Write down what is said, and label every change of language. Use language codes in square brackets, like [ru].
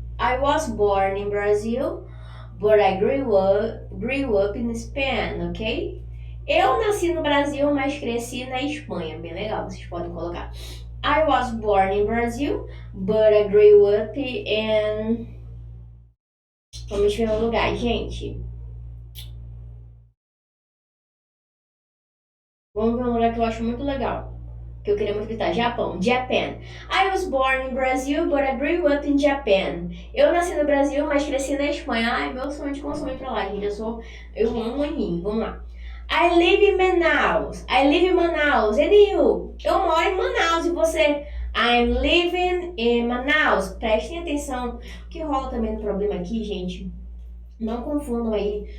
[en] I was born in Brazil, but I grew up in Spain, ok? [pt] Eu nasci no Brasil, mas cresci na Espanha. Bem legal, vocês podem colocar. [en] I was born in Brazil, but I grew up in... [pt] Vamos ver um lugar, gente. Vamos ver um lugar que eu acho muito legal. Que eu queria muito visitar. Japão. Japan. [en] I was born in Brazil, but I grew up in Japan. [pt] Eu nasci no Brasil, mas cresci na Espanha. Ai, meu sonho de consumir pra lá, gente. Eu amo anime. Vamos lá. [en] I live in Manaus. I live in Manaus. And you? [pt] Eu moro em Manaus. E você? [en] I'm living in Manaus. [pt] Prestem atenção. O que rola também no problema aqui, gente? Não confundam aí.